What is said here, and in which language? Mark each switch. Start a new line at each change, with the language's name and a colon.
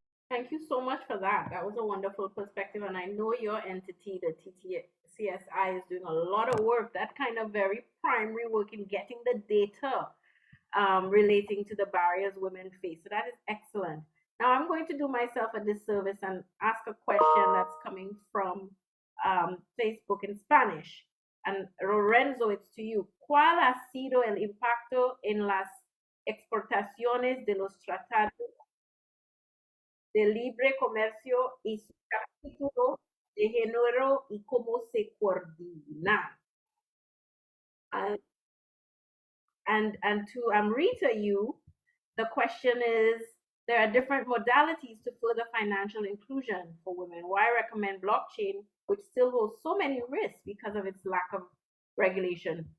English: Thank you so much for that. That was a wonderful perspective. And I know your entity, the TTCSI, is doing a lot of work, that kind of very primary work in getting the data relating to the barriers women face. So that is excellent. Now I'm going to do myself a disservice and ask a question that's coming from Facebook in Spanish. And Lorenzo, it's to you.
Spanish: ¿Cuál ha sido el impacto en las exportaciones de los tratados de libre comercio y su capítulo de género y cómo se coordinan?
English: And to Amrita, the question is, there are different modalities to further financial inclusion for women. Why recommend blockchain, which still holds so many risks because of its lack of regulation?